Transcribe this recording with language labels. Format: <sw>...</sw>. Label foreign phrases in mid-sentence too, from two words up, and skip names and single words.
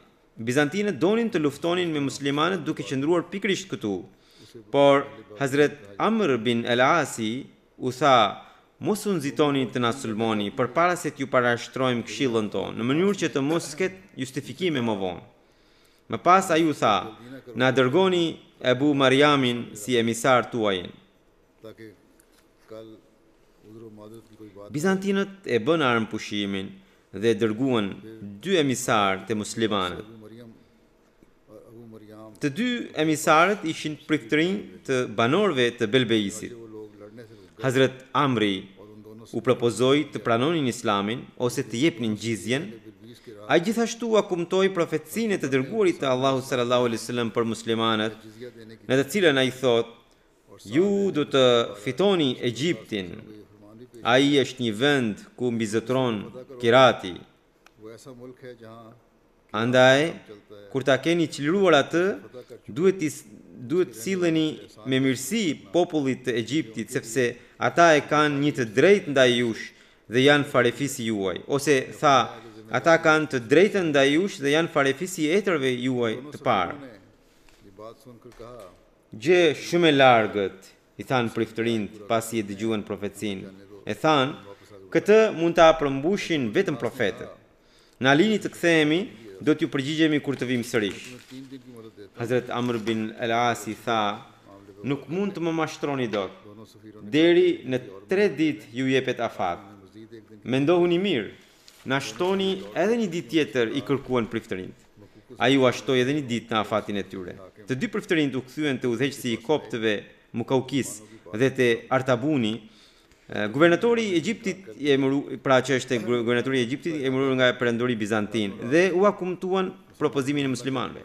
<sq>Bizantinët donin të luftonin me muslimanët duke qëndruar pikërisht këtu, por Hazrat Amr bin el-Asi u tha, mos u nxitoni të na sulmoni përpara se t'ju parashtrojmë këshillën tonë, në mënyrë që të mos ketë justifikime më vonë. Më pas ai u tha, na dërgoni Ebu Mariamin si emisar tuajin.</sq> <ur>تاکہ کل ادھر معذرت کی کوئی بات</ur> <sq>Bizantinët e bën armëpushimin dhe dërguan 2 emisarë të muslimanët. अबू मरियम Të dy emisarët ishin priftërinj të banorëve të Belbeisit.</sq> <ur>وہ لوگ لڑنے سے رک</ur> <sq>Hazrat Amri u propozoi të pranonin islamin ose të jepnin gjizjen. Ai gjithashtu akumtoi profecinë e të dërguarit të Allahut</sq> <ar>صلى الله عليه وسلم</ar> <sq>për muslimanët, në të cilën ai thotë, ju do të fitoni Egjiptin. Ai është një vend ku mbizotron Kirati.</sq> <ur>وہ ایسا ملک ہے جہاں</ur> <sq>Andaj, kur ta keni çliruar atë, duhet silleni me mirësi popullit të Egjiptit, sepse ata e kanë një të drejtë ndaj jush dhe janë farefisi juaj. Ose tha, ata kanë të drejtën ndaj jush dhe janë farefisi e etërve juaj të parë.</sq> <ur>نے یہ بات سنکر کہا</ur> <sq>Gjë shumë e largët, i thanë priftërinjt pasi e dëgjuan profecinë. E thanë, këtë mund ta përmbushin vetëm profetët. Na lini të kthehemi, do t'ju përgjigjemi kur të vim sërish.</sq> <ur>3 دن کی مہلت دیتا</ur> <sq>Hazrat Amr bin el-Asi tha, nuk mund të më mashtroni dot.</sq> <ur>دونوں سفیروں</ur> <sq>Deri në 3 ditë ju jepet afat.</sq> <ur>مزید ایک دن</ur> <sq>Mendohuni mirë, na shtoni edhe një ditë tjetër, i kërkuan priftërinjt. Ai u ashtoi edhe një ditë në afatin e tyre. Të dy priftërinjt u kthyen te udhëheqësi i koptëve Mukaukis dhe te Artabuni. Guvernatori i Egjiptit i emëruar, pra që është guvernatori i Egjiptit i emëruar nga perandori bizantin dhe u akumtuan propozimin e muslimanëve.</sq>